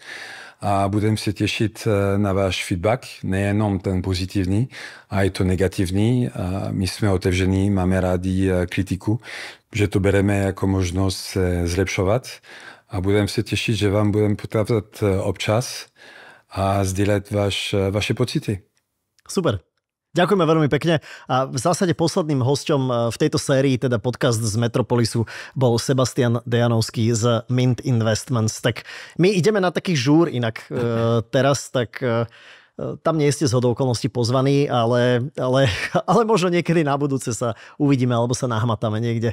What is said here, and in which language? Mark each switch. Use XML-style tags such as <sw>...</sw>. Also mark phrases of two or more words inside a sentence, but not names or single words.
<cs>A budeme se těšit na váš feedback, nejenom ten pozitivní, a i to negativní. A my jsme otevření, máme rádi kritiku, že to bereme jako možnost se zlepšovat a budeme se těšit, že vám budeme potávat občas a sdílet vaše pocity. Super.</cs> <sk>Ďakujeme veľmi pekne a v zásade posledným hosťom v tejto sérii, teda podcast z Metropolisu, bol Sebastian Dejanovský z Mint Investments. Tak my ideme na taký žúr inak teraz, tak tam nie ste zhodou okolností pozvaní, ale možno niekedy na budúce sa uvidíme alebo sa nahmatáme niekde.</sk>